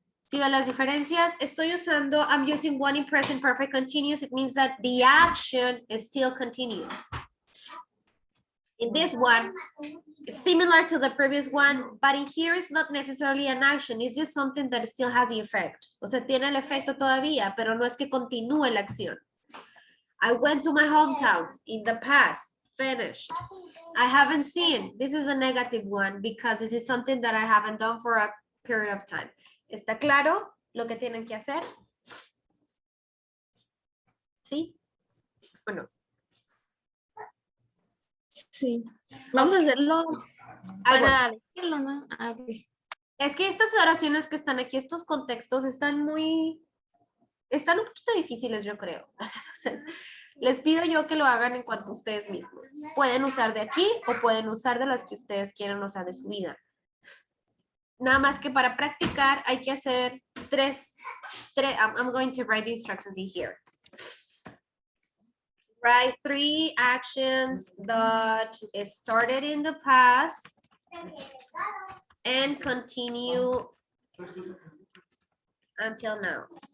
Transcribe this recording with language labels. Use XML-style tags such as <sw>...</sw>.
<es>¿Sí ven las diferencias?</es> <en>I'm using one in present perfect continuous. It means that the action is still continuing. In this one, it's similar to the previous one, but in here it's not necessarily an action. It's just something that still has the effect.</en> <es>O sea, tiene el efecto todavía, pero no es que continúe la acción.</es> <en>I went to my hometown in the past, finished. I haven't seen. This is a negative one because this is something that I haven't done for a period of time.</en> <es>¿Está claro lo que tienen que hacer? ¿Sí? ¿O no? Sí. Vamos a hacerlo Bueno. para decirlo, ¿no? Okay. Es que estas oraciones que están aquí, estos contextos están un poquito difíciles, yo creo. O sea, les pido yo que lo hagan en cuanto a ustedes mismos. Pueden usar de aquí o pueden usar de las que ustedes quieran, o sea, de su vida. Nada más que para practicar hay que hacer tres.</es> <en>I'm going to write the instructions in here. Write 3 actions that started in the past and continue until now.</en>